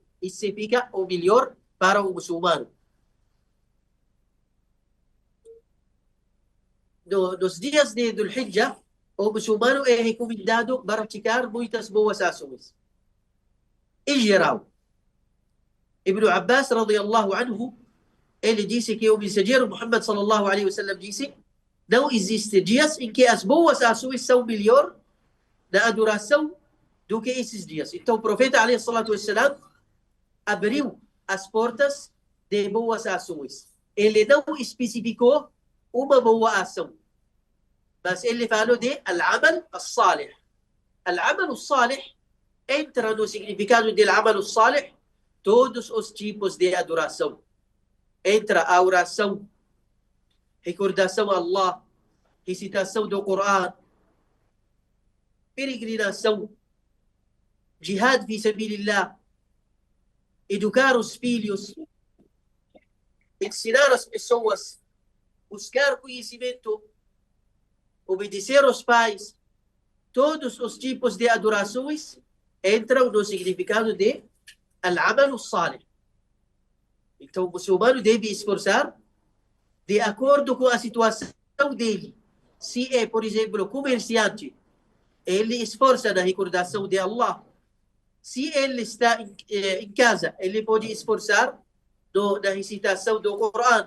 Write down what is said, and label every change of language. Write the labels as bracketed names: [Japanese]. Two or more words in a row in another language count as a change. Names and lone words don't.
[Portuguese] Isso significa o melhor para o muçulmano. Nos dias de Dhul-Hijjah, o muçulmano é recomendado praticar muitas boas ações. Em geral, Ibn Abbas, [Arabic] رضي الله عنه, [Portuguese] ele disse que o mensageiro Muhammad [Arabic] صلى الله عليه وسلم [Portuguese] disse, não existe dias em que as boas ações são melhor na adoração do que esses dias. Então o profeta [Arabic] عليه الصلاة والسلام [Portuguese] abriu as portas de boas ações. Ele não especificou uma boa ação, Mas ele falou de [Arabic] العمل الصالح. العمل الصالح [Portuguese] entra no significado do [Arabic] عمل الصالح [Portuguese] todos os tipos de adoração. Entra a oração, recordação a Allah, recitação do Coran, peregrinação, [Arabic] جهاد في سبيل الله, [Portuguese] educar os filhos, ensinar as pessoas, buscar conhecimento, obedecer aos pais. Todos os tipos de adorações entram no significado de [Arabic] العمل الصالح. [Portuguese] Então, o muçulmano deve esforçar de acordo com a situação dele. Se é, por exemplo, comerciante, ele esforça na recordação de Allah. Se ele está em casa, ele pode esforçar na recitação do Coran.